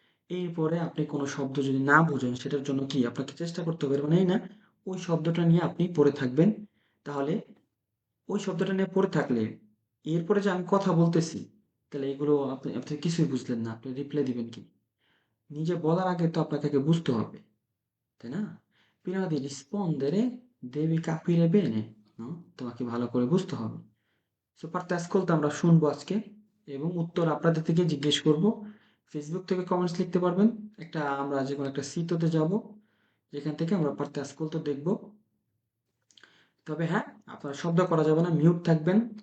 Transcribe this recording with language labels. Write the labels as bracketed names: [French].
[Bangla] এরপরে আপনি কোনো শব্দ যদি না বুঝেন সেটার জন্য কি আপনাকে চেষ্টা করতে হবে, মানে এই না ওই শব্দটা নিয়ে আপনি পড়ে থাকবেন। তাহলে ওই শব্দটা নিয়ে পড়ে থাকলে এরপরে যে আমি কথা বলতেছি, তাহলে এগুলো আপনি আপনি কিছুই বুঝলেন না, আপনি রিপ্লাই দিবেন কি? নিজে বলার আগে তো আপনাকে আগে বুঝতে হবে, তাই না? [Italian] prima di rispondere devi capire bene, no? [Bangla] তোমাকে ভালো করে বুঝতে হবে। সো পারতে আজকল আমরা শুনবো আজকে, এবং উত্তর আপনাদের থেকে জিজ্ঞেস করব। ফেসবুক থেকে কমেন্টস লিখতে পারবেন, একটা আমরা যে কোনো একটা সিটোতে যাব, যেখান থেকে আমরা [Italian] parte ascolto [Bangla] দেখব। তবে হ্যাঁ, আপনারা শব্দ করা যাবে না, মিউট থাকবেন।